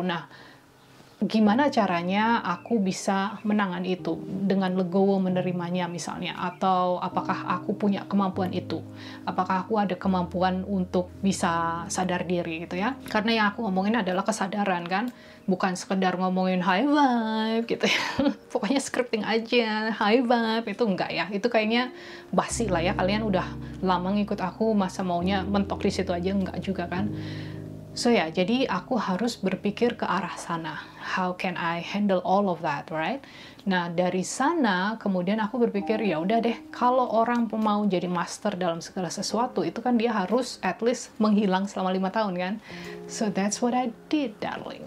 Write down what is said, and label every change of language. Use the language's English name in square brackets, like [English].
[Indonesian] Nah gimana caranya aku bisa menangani itu dengan legowo menerimanya misalnya, atau apakah aku punya kemampuan itu, apakah aku ada kemampuan untuk bisa sadar diri gitu ya, karena yang aku ngomongin adalah kesadaran kan, bukan sekedar ngomongin high vibe gitu ya pokoknya scripting aja high vibe, itu enggak ya, itu kayaknya basi lah ya, kalian udah lama ngikut aku masa maunya mentok di situ aja, enggak juga kan. So ya, jadi aku harus berpikir ke arah sana. [English] How can I handle all of that, right? [Indonesian] Nah, dari sana kemudian aku berpikir, ya udah deh, kalau orang mau jadi master dalam segala sesuatu, itu kan dia harus [English] at least [Indonesian] menghilang selama 5 tahun kan? [English] So that's what I did, darling.